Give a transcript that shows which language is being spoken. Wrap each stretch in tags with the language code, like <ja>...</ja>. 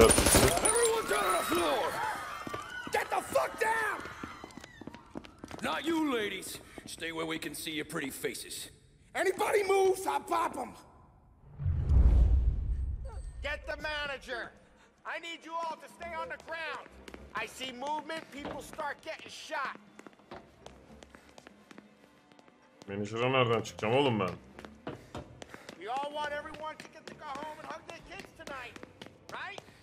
<en>Everyone down on the floor! Get the fuck down! Not you, ladies. Stay where we can see your pretty faces. Anybody moves, I'll pop them. Get the manager. I need you all to stay on the ground. I see movement, people start getting shot.</en> <tr>Menajer'e nereden çıkacağım oğlum ben?</tr> <en>We all want everyone to get to go home and hug their kids tonight, right?</en>